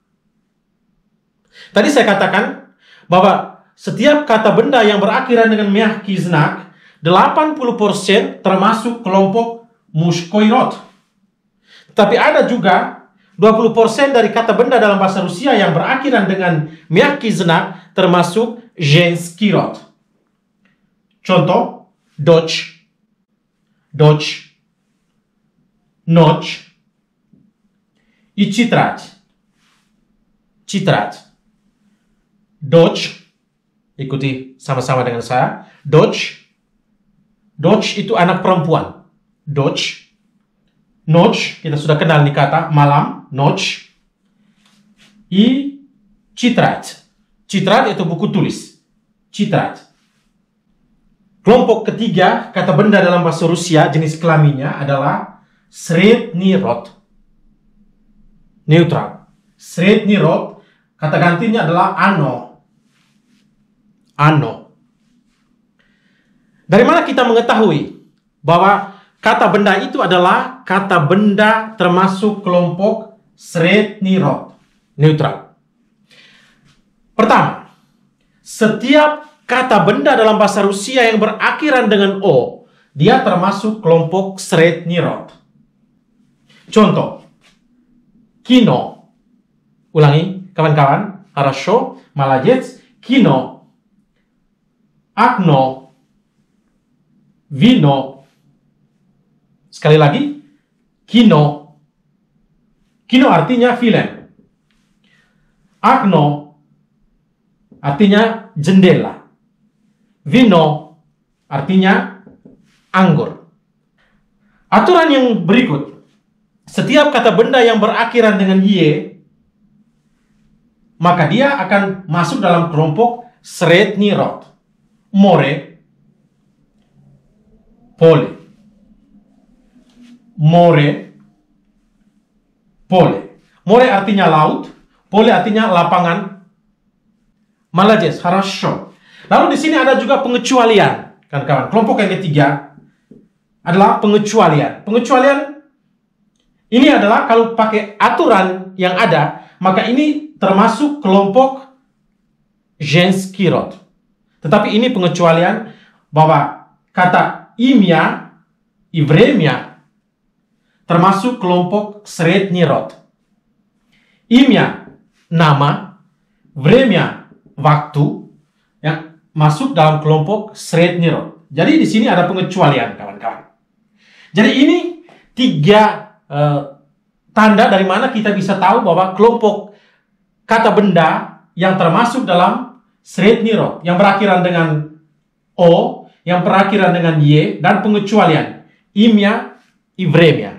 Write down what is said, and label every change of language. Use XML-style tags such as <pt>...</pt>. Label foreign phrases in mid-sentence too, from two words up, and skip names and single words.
<id>Tadi saya katakan bahwa setiap kata benda yang berakhiran dengan</id> <ru>мягкий знак</ru> <id>80% termasuk kelompok</id> <ru>мужской род.</ru> <id>Tapi ada juga 20% dari kata benda dalam bahasa Rusia yang berakhiran dengan</id> <ru>мягкий знак</ru> <id>termasuk</id> <ru>женский род.</ru> <id>Contoh,</id> <ru>дочь, дочь, ночь и тетрадь, тетрадь. Дочь,</ru> <id>ikuti sama-sama dengan saya.</id> <ru>Дочь, дочь</ru> <id>itu anak perempuan.</id> <ru>Дочь, ночь,</ru> <id>kita sudah kenal nih kata malam,</id> <ru>ночь. И тетрадь.</ru> <id>Тетрадь itu buku tulis. Тетрадь. Kelompok ketiga kata benda dalam bahasa Rusia jenis kelaminnya adalah</id> <ru>средний род. Neutral. Средний род,</ru> <id>kata gantinya adalah ano. Ano. Dari mana kita mengetahui bahwa kata benda itu adalah kata benda termasuk kelompok</id> <ru>средний род,</ru> <id>neutral? Pertama, setiap kata benda dalam bahasa Rusia yang berakhiran dengan o, dia termasuk kelompok</id> <ru>средний род.</ru> <id>Contoh, kino. Ulangi, kawan-kawan.</id> <ru>Хорошо, молодец. Kino. Окно. Vino.</ru> <id>Sekali lagi, kino. Kino artinya film. Окно artinya jendela. Vino artinya anggur. Aturan yang berikut. Setiap kata benda yang berakhiran dengan y, maka dia akan masuk dalam kelompok</id> <ru>средний род. Море, поле. Море, поле.</ru> <id>Море artinya laut, поле artinya lapangan.</id> <ru>Молодец, хорошо.</ru> <id>Lalu di sini ada juga pengecualian, kawan-kawan. Kelompok yang ketiga adalah pengecualian. Pengecualian ini adalah kalau pakai aturan yang ada, maka ini termasuk kelompok</id> <ru>женский род.</ru> <id>Tetapi ini pengecualian bahwa kata</id> <ru>имя и время</ru> <id>termasuk kelompok</id> <ru>средний род.</ru> <id>Имя nama, время waktu, yang masuk dalam kelompok</id> <ru>средний род.</ru> <id>Jadi di sini ada pengecualian, kawan-kawan. Jadi ini 3 tanda dari mana kita bisa tahu bahwa kelompok kata benda yang termasuk dalam</id> <ru>средний род,</ru> <id>yang berakhiran dengan O, yang berakhiran dengan Y, dan pengecualian</id> <ru>имя и время.</ru>